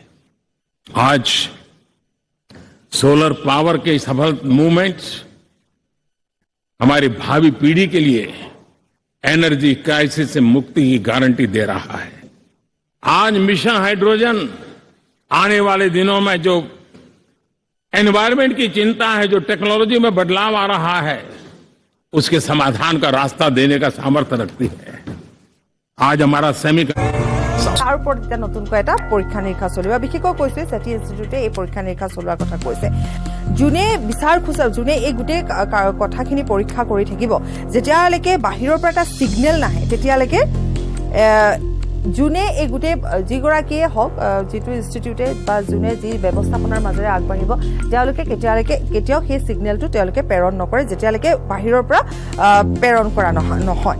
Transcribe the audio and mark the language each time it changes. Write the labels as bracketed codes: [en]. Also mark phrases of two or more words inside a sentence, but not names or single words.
[hi] आज सोलर पावर के सफल मूवमेंट्स हमारी भावी पीढ़ी के लिए [en] energy crisis [hi] से मुक्ति की गारंटी दे रहा है। आज मिशन हाइड्रोजन आने वाले दिनों में जो एनवायरमेंट की चिंता है, जो टेक्नोलॉजी में बदलाव आ रहा है, उसके समाधान का रास्ता देने का सामर्थ्य रखती है। आज हमारा [as] তাৰ ওপৰত এতিয়া নতুনকৈ এটা পৰীক্ষা নিৰীক্ষা চলিব। বিশেষকৈ কৈছে চেটি ইনষ্টিটিউটে এই পৰীক্ষা নিৰীক্ষা চলোৱাৰ কথা কৈছে। যোনে বিচাৰ খোজে, যোনে এই গোটেই কথাখিনি পৰীক্ষা কৰি থাকিব, যেতিয়ালৈকে বাহিৰৰ পৰা এটা ছিগনেল নাহে তেতিয়ালৈকে যোনে এই গোটেই যিগৰাকীয়ে হওক, যিটো ইনষ্টিটিউটে বা যোনে যি ব্যৱস্থাপনাৰ মাজেৰে আগবাঢ়িব, তেওঁলোকে কেতিয়াও সেই ছিগনেলটো তেওঁলোকে প্ৰেৰণ নকৰে যেতিয়ালৈকে বাহিৰৰ পৰা প্ৰেৰণ কৰা নহয়।